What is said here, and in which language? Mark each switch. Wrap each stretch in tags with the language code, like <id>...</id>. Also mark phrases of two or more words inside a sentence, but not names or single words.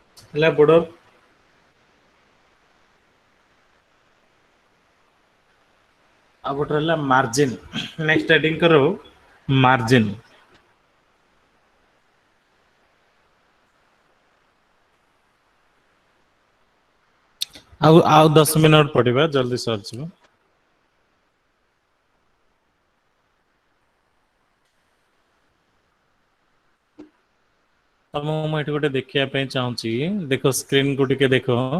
<or>ହେଲା border। ଆଉ ଗୋଟେ ରହିଲା margin।</or> <en>next heading</en> <or>करो margin। ଆଉ 10 ମିନିଟ୍ ପଢିବା ଜଲ୍ଦି ସରିଯିବ। ତ ମୁଁ ଏଠି ଗୋଟେ ଦେଖିବା ପାଇଁ ଚାହୁଁଛି, ଦେଖ ସ୍କ୍ରିନ୍ କୁ ଟିକେ ଦେଖ।</or>